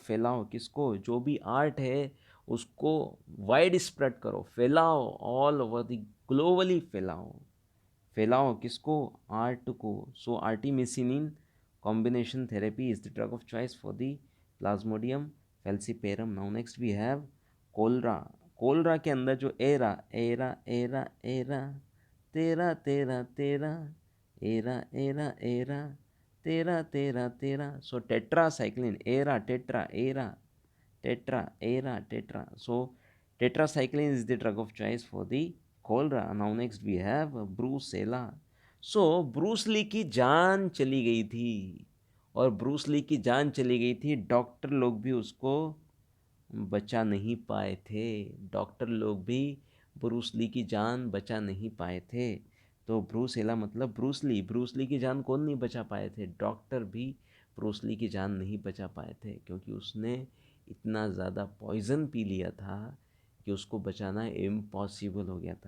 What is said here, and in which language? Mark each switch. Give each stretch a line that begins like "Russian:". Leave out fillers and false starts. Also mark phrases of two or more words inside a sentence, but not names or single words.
Hindi: जो भी आर्ट है उसको
English: wide spread
Hindi: करो, फैलाओ,
English: all over the globally
Hindi: फैलाओ, फैलाओ किसको, आर्ट को।
English: so artemisinin combination therapy is the drug of choice for the plasmodium falciparum. now next we have cholera.
Hindi: कोलरा के अंदर जो एरा एरा एरा एरा तेरा तेरा
English: तेरा एरा एरा एरा तेरा तेरा तेरा, so tetracycline, era tetra era tetra era tetra, so tetracycline is the drug of choice for the cholera. Now next we have brucella.
Hindi: so ब्रूस ली की जान चली गई थी, और ब्रूस ली की जान चली गई थी, डॉक्टर लोग भी उसको बचा नहीं पाए थे, डॉक्टर लोग भी ब्रूस ली की जान बचा नहीं पाए थे। तो ब्रूसेला मतलब ब्रूस ली की जान कौन नहीं बचा पाए थे, डॉक्टर भी ब्रूस ली की जान नहीं बचा पाए थे, क्योंकि उसने इतना ज़्यादा पॉइजन पी लिया था कि उसको बचाना इम्पॉसिबल हो गया था।